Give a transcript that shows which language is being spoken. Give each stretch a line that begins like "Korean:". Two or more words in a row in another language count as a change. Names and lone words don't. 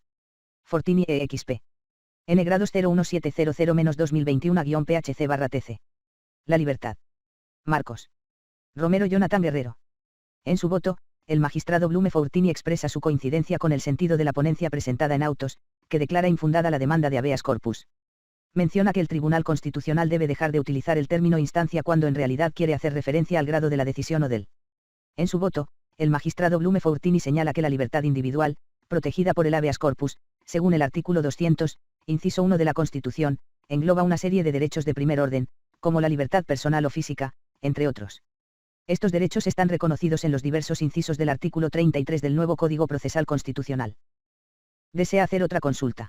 Spanish: Fortini EXP. N grados 01700-2021-PHC/TC. La libertad. Marcos Romero Jonathan Guerrero. En su voto, el magistrado Blume Fortini expresa su coincidencia con el sentido de la ponencia presentada en autos, que declara infundada la demanda de
Latin: habeas corpus.
Spanish: Menciona que el Tribunal Constitucional debe dejar de utilizar el término instancia cuando en realidad quiere hacer referencia al grado de la decisión o del. En su voto, el magistrado Blume Fortini señala que la libertad individual, protegida por el
Latin: habeas corpus,
Spanish: según el artículo 200, inciso 1 de la Constitución, engloba una serie de derechos de primer orden, como la libertad personal o física, entre otros. Estos derechos están reconocidos en los diversos incisos del artículo 33 del nuevo Código Procesal Constitucional. ¿Desea hacer otra consulta?